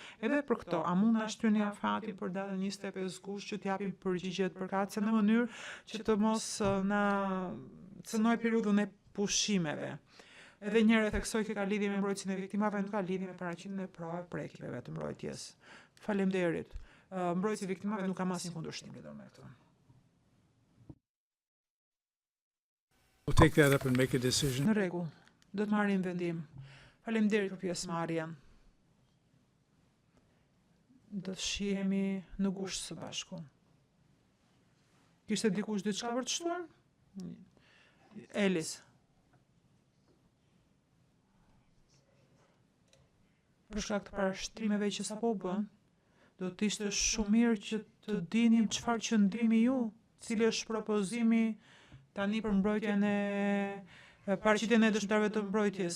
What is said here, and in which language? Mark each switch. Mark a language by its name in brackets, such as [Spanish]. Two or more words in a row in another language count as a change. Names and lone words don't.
[Albanian] Edhe për këto, a mund na shtyni afatin për datën 25 gusht që t'japim përgjigjet përkatëse në mënyrë që të mos na cënoj periudhën e pushimeve. Edhe njëherë theksoj që ka lidhje me mbrojtjen e viktimave, nuk ka lidhje me paraqitjen e provave prekjeve të mbrojtjes. Faleminderit. Mbrojtja e viktimave nuk ka asnjë kundërshtim lidhur me këtë. [English] We'll take that up and make a decision. [Albanian] Në rregull. Do të marrim vendim. Faleminderit për pjesëmarrjen. Do të shihemi në gusht së bashku. Kishte dikush diçka për të shtuar? Elis. Për shkak të parashtrimeve që sapo bën, do të ishte shumë mirë që të dinim çfarë qëndrimi ju, cili është propozimi tani për mbrojtjen e paraqitjen e dëshmitarëve të mbrojtjes.